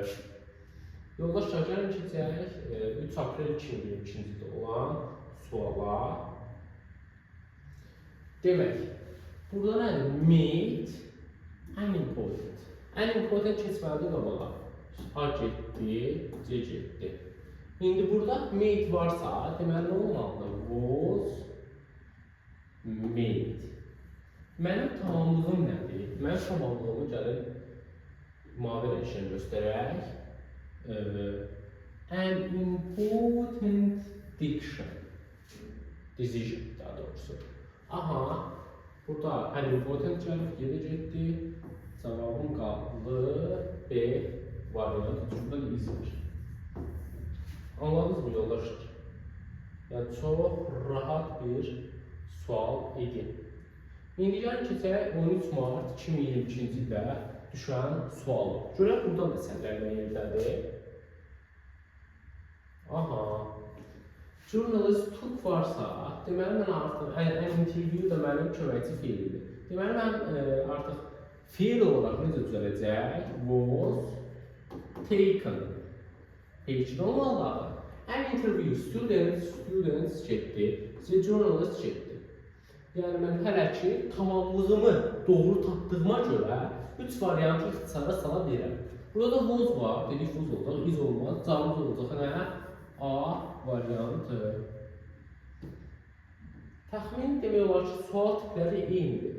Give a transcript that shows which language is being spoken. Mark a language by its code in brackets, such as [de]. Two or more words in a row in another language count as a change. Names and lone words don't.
[az] Yoldaşlar, gəlin keçək 3 aprel 2022-ci ildə olan suala. Demək, burada nədir? [en] Made unimportant. [az] Unimportant keçməlidir qabağa. A getdi, C getdi. İndi burada made varsa, deməli nə olmalıdır? [en] Was made. [az] Mənim tamamlığım nədir? Mənim tamamlığımı gəlin mavi rənglə göstərək. [en] An important decision [az] daha doğrusu. Aha, burada [en] an important [az] gəlib, yerə getdi. Cavabım qaldı B variantı. Çünki burada izmir. Anladınız mı yoldaşlar? Yəni, çox rahat bir sual idi. İndi gəlin keçək 13 mart 2022-ci ildə düşən sualı. Görək, burada məsələlər nə yerdədir? Aha. [en] Journalist took [az] varsa, deməli, mən artıq [en] an interview [az] da mənim köməkçi feilidir. Deməli, mən artıq feil olaraq necə düzələcək? [en] Was taken. [az] H-də olmalıdır. [en] An interview students getdi, journalist getdi. [az] Yəni, mən hələ ki, tamamlığımı doğru tapdığıma görə 3 variantı ixtisara sala bilirəm. Burada da was var, dedik was olacaq, is olmaz, cavabımız olacaq nə? A variantı. Təxmin demək olar ki, sual tipləri eynidir.